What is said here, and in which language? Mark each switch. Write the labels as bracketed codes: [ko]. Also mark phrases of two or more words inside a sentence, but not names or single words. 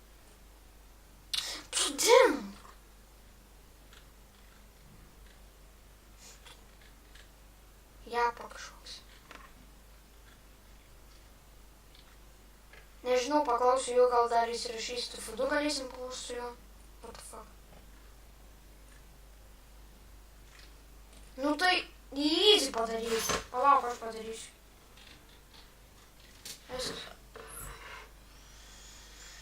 [lt] Tu dink! Japa kažkoks. Nežinau, paklausiu jo, gal dar įsirašys CF2, galėsim palaužt su juo. [en] What the fuck? [lt] Nu tai, easy padarysiu. Palauk, aš padarysiu. Viskas.